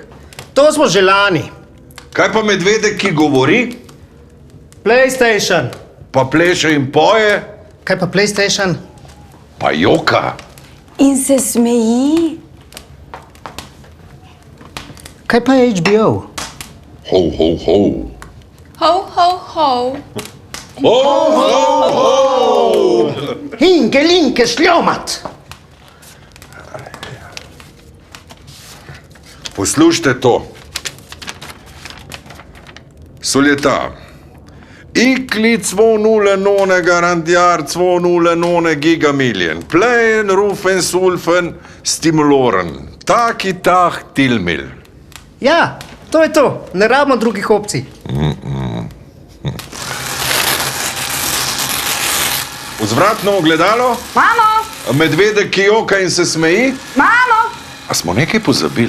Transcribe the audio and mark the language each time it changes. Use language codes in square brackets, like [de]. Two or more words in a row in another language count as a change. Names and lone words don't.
[sl] To smo že lani. Kaj pa medvedek, ki govori, PlayStation. pa pleše in poje, Kaj pa PlayStation? pa joka? In se smeji. Kaj pa je HBO? Ho, ho, ho. Ho, ho, ho. Hinke, linke, šljomat. Poslušajte to. Soljeta. Ikli cvo nule none garantjar cvo nule none gigamiljen. Plejen, rufen, sulfen, stimuloren. Taki tah tilmil. Ja, to je to. Ne rabimo drugih opcij. Vzvratno ogledalo, Mamo, medvedek, ki joka in se smeji. mamo. A smo nekaj pozabili?